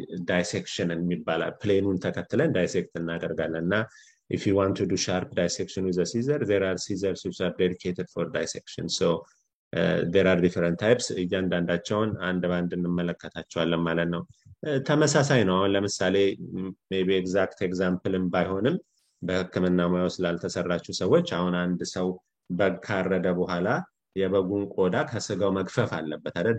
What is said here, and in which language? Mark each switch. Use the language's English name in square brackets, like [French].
[English] dissection [Amharic] የሚባለው ፕሌኑን ተከትለን ዳይሴክት እናደርጋለንና [English] if you want to do sharp dissection with a scissor, there are scissors which are dedicated for dissection. So there are different types. [Amharic] እያንዳንዳቸውን አንድ ባንድ እንመለከታቸዋለን ማለት ነው። ተመሳሳይ ነው። ለምሳሌ [English] maybe exact exampleም [Amharic] ባይሆንም በህክምና ሙያው ስላልተሰራችሁ ሰዎች አሁን አንድ ሰው በግ ካረደ በኋላ የበጉን ቆዳ ከስጋው መግፈፍ አለበት አይደል?